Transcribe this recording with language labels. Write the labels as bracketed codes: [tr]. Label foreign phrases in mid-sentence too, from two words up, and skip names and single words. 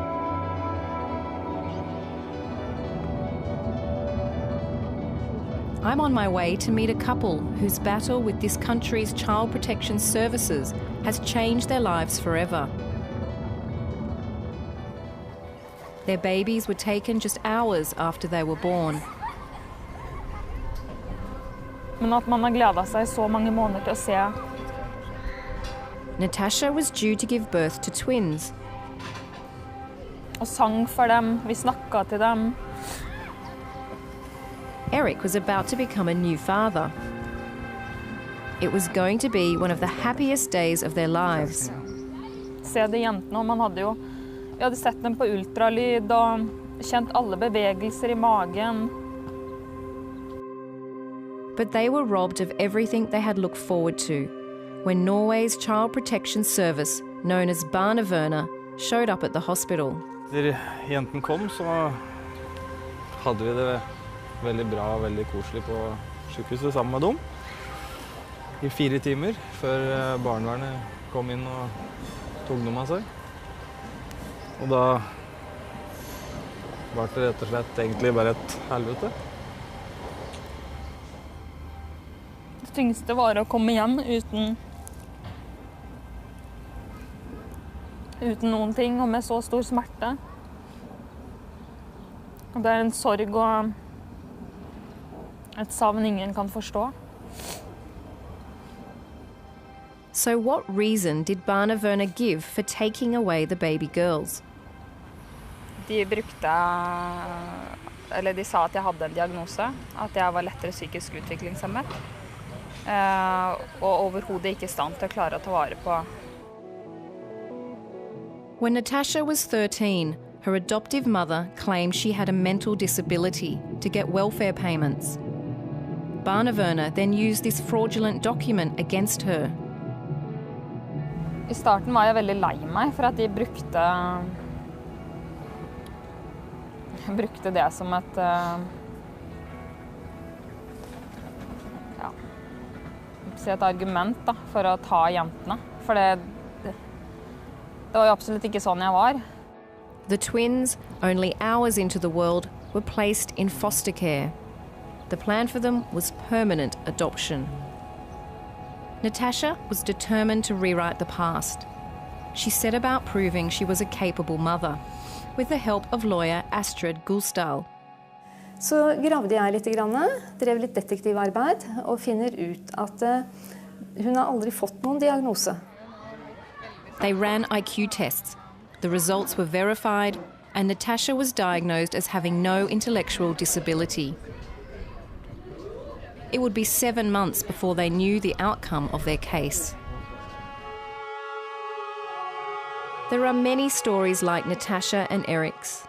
[en] I'm on my way to meet a couple whose battle with this country's child protection services has changed their lives forever. Their babies were taken just hours after they were born. [no] Men at man har gledet seg så mange måneder til å se. [en] Natasha was due to give birth to twins. [no] Og sang for dem, vi snakket til dem. [en] Eric was about to become a new father. It was going to be one of the happiest days of their lives. [no] Se de jentene, og vi hadde sett dem på ultralyd og kjent alle bevegelser i magen. [en] But they were robbed of everything they had looked forward to when Norway's child protection service, known as Barnevernet, showed up at the hospital. [no] Da jenten kom, så hadde vi det veldig bra og veldig koselig på sykehuset sammen med dem. I 4 timer før barnevernet kom inn og tok dem av seg. Og da var det rett og slett egentlig bare et helvete. Det tyngste var å komme hjem uten noen ting, og med så stor smerte. Og det en sorg og et savn ingen kan forstå. [en] So what reason did Barnevernet give for taking away the baby girls? [no] De sa at jeg hadde en diagnose, at jeg var lettere psykisk utviklingshemmet, og overhodet ikke i stand til å klare å ta vare på. [en] When Natasha was 13, her adoptive mother claimed she had a mental disability to get welfare payments. Barnevernet then used this fraudulent document against her. [no] I starten var jeg veldig lei meg for at de brukte det som et argument da, for å ta jentene. For det var jo absolutt ikke sånn jeg var. [en] The twins, only hours into the world, were placed in foster care. The plan for them was permanent adoption. Natasha was determined to rewrite the past. She set about proving she was a capable mother, with the help of lawyer Astrid Gulsdal. [no] Så gravde jeg litt, drev litt detektivarbeid, og finner ut at hun har aldri fått noen diagnose. [en] They ran IQ tests. The results were verified, and Natasha was diagnosed as having no intellectual disability. It would be 7 months before they knew the outcome of their case. There are many stories like Natasha and Eric's.